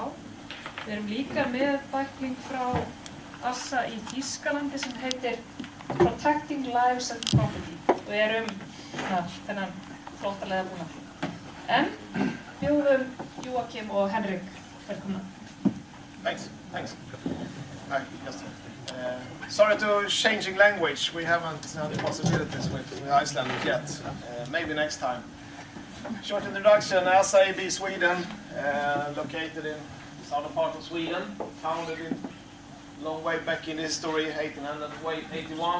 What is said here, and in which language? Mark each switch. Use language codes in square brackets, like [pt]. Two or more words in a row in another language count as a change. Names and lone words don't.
[is] Við erum líka með bækling frá Assa í Þýskalandi sem heitir Protecting Lives and Property og þennan flóttaleiðabúnað. En bjóðum Joakim og Henrik velkomna. [en] Thanks. Hi, just sorry to changing language. We haven't had the possibilities with Icelandic yet. Maybe next time. Short introduction. Assa AB Sweden, located in southern part of Sweden, founded in long way back in history, 1881.